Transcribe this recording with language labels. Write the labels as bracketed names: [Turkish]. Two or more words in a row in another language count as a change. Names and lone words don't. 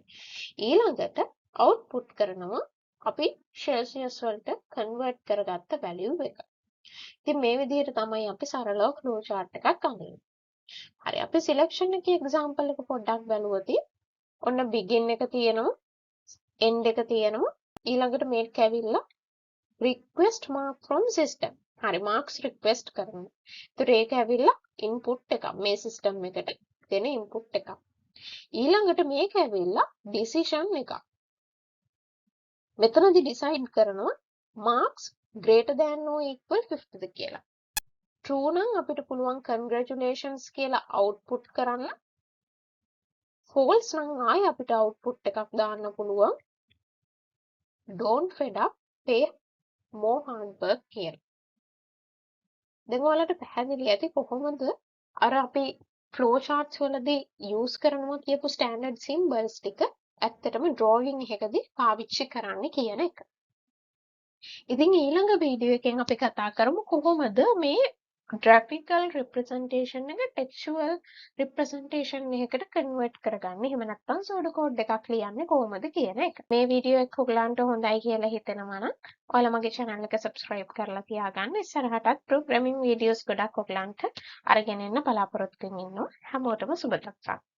[Sinhala] ඊළඟට output කරනවා අපි Celsius වලට convert කරගත්ත value එක. ඉතින් මේ විදිහට තමයි අපි සරලව [English] flow chart [Sinhala] එකක් අඳින්නේ. හරි අපි selection එකේ example එක පොඩ්ඩක් බලුවොත් ඔන්න begin එක තියෙනවා end එක තියෙනවා ඊළඟට මේක ඇවිල්ලා [English] request mark from system. [Sinhala] හරි [English] marks request [Sinhala] කරනවා. ඒතර ඒක ඇවිල්ලා input එකක් මේ system එකට දෙන input එකක්. ඊළඟට මේක ඇවිල්ලා decision එකක්. මෙතනදී decide කරනවා [English] marks greater than or equal [Sinhala] 50ද කියලා. true නම් අපිට පුළුවන් congratulations කියලා output කරන්න. false නම් ආයෙ අපිට output එකක් දාන්න පුළුවන් [English] don't fed up pay more hard work [Sinhala] කියලා. දැන් ඔයාලට පැහැදිලි ඇති කොහොමද අර අපි [English] flow charts [Sinhala] වලදී use කරනවා කියපු [English] standard symbols [Sinhala] ටික ඇත්තටම drawing එකකදී පාවිච්චි කරන්න කියන එක. ඉතින් ඊළඟ වීඩියෝ එකෙන් අපි කතා කරමු කොහොමද මේ [English] graphical representation [Sinhala] එක [English] textual representation [Sinhala] එකකට convert කරගන්නේ. එහෙම නැත්නම් pseudocode එකක් ලියන්නේ කොහොමද කියන එක. මේ වීඩියෝ එක ඔයගලන්ට හොඳයි කියලා හිතෙනවා නම් ඔයාලා මගේ channel එක subscribe කරලා තියාගන්න. ඉස්සරහටත් [English] programming videos [Sinhala] ගොඩක් ඔයගලන්ට අරගෙන එන්න බලාපොරොත්තු වෙමින් ඉන්නවා. හැමෝටම සුබ දක්වා.